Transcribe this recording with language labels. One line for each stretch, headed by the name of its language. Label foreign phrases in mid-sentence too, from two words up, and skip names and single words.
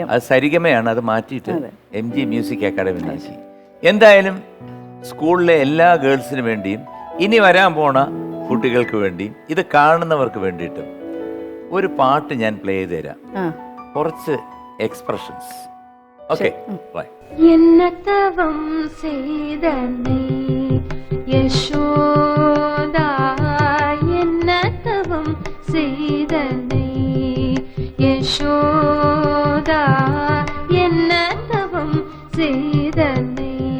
Malayalam: അത് സരിഗമയാണ്, അത് മാറ്റിയിട്ട് MG മ്യൂസിക് അക്കാഡമി ആക്കി. എന്തായാലും സ്കൂളിലെ എല്ലാ ഗേൾസിന് വേണ്ടിയും ഇനി വരാൻ പോണ കുട്ടികൾക്ക് വേണ്ടിയും ഇത് കാണുന്നവർക്ക് വേണ്ടിയിട്ടും ഒരു പാട്ട് ഞാൻ പ്ലേ ചെയ്ത് തരാം. കുറച്ച് എക്സ്പ്രഷൻസ്. ഓക്കെ,
Tamil: என்னத்தவம் செய்தனை யசோதா, என்னத்தவம் செய்தனை யசோதா, என்னத்தவம் செய்தனை